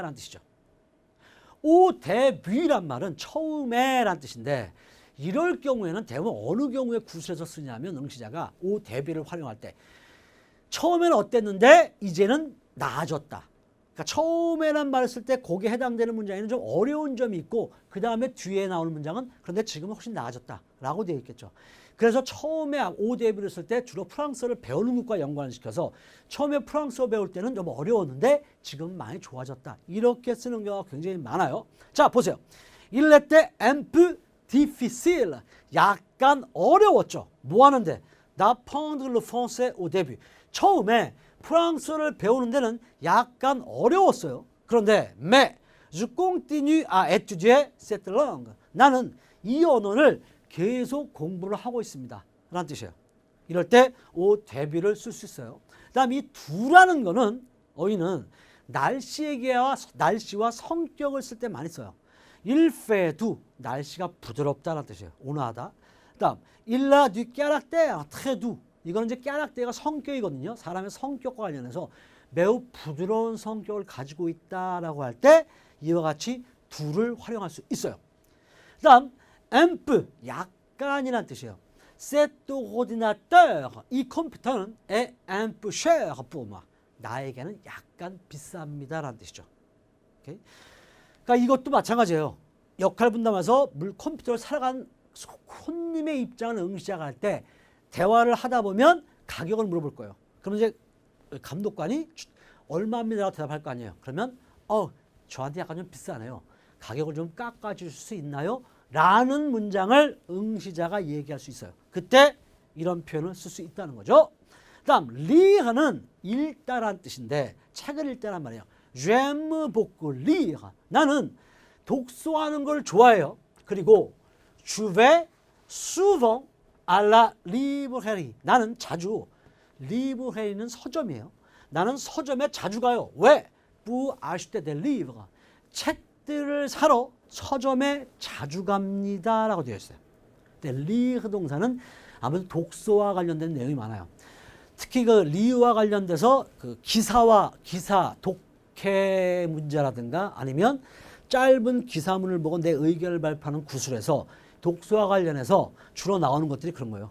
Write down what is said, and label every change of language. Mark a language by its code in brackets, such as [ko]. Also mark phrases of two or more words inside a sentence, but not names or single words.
[ko] 라는 뜻이죠. [fr] au début [ko] 란 말은 처음에 라는 뜻인데 이럴 경우에는 대부분 어느 경우에 구술에서 쓰냐면 응시자가 [fr] au début [ko] 를 활용할 때 처음에는 어땠는데 이제는 나아졌다. 그러니까 처음에란 말을 쓸 때 거기에 해당되는 문장에는 좀 어려운 점이 있고 그 다음에 뒤에 나오는 문장은 그런데 지금은 훨씬 나아졌다라고 되어 있겠죠. 그래서 처음에 [fr] au début [ko] 를 쓸 때 주로 프랑스어를 배우는 것과 연관을 시켜서 처음에 프랑스어 배울 때는 좀 어려웠는데 지금 많이 좋아졌다. 이렇게 쓰는 경우가 굉장히 많아요. 자, 보세요. [fr] Il était un peu difficile. [ko] 약간 어려웠죠. 뭐 하는데? [fr] d'apprendre le français au début. [ko] 처음에 프랑스어를 배우는 데는 약간 어려웠어요. [fr] 그런데 mais je continue à étudier cette langue. [ko] 나는 이 언어를 계속 공부를 하고 있습니다. 라는 뜻이에요. 이럴 때 [fr] au début [ko] 를 쓸 수 있어요. 다음 이 두라는 거는 어휘는 날씨와 성격을 쓸 때 많이 써요. [fr] il fait doux. [ko] 날씨가 부드럽다는 뜻이에요. 온화하다. [fr] 다음 il a du caractère très doux. [ko] 이거는 이제 까락대가 성격이거든요. 사람의 성격과 관련해서 매우 부드러운 성격을 가지고 있다라고 할 때 이와 같이 두를 활용할 수 있어요. 다음 [fr] un peu [ko] 약간이란 뜻이에요. [fr] cet ordinateur [ko] 이 컴퓨터는 [fr] est un peu cher pour moi. [ko] 나에게는 약간 비쌉니다라는 뜻이죠. 오케이? 그러니까 이것도 마찬가지예요. 역할 분담해서 컴퓨터를 사러간 손님의 입장을 응시자가 할 때 대화를 하다 보면 가격을 물어볼 거예요. 그러면 이제 감독관이 얼마입니다라고 대답할 거 아니에요. 그러면 저한테 약간 좀 비싸네요. 가격을 좀 깎아줄 수 있나요? 라는 문장을 응시자가 얘기할 수 있어요. 그때 이런 표현을 쓸 수 있다는 거죠. 다음 lire는 읽다라는 뜻인데 책을 읽다란 말이에요. [fr] j'aime beaucoup lire. [ko] 나는 독서하는 걸 좋아해요. [fr] 그리고 je vais souvent à la librairie. [ko] 나는 자주 librairie는 서점이에요. 나는 서점에 자주 가요. 왜? [fr] pour acheter des livres. [ko] 책들을 사러 서점에 자주 갑니다. 라고 되어 있어요. 근데 lire 동사는 아무래도 독서와 관련된 내용이 많아요. 특히 그 리와 관련돼서 그 기사, 독해 문제라든가 아니면 짧은 기사문을 보고 내 의견을 발표하는 구술에서 독서와 관련해서 주로 나오는 것들이 그런 거예요.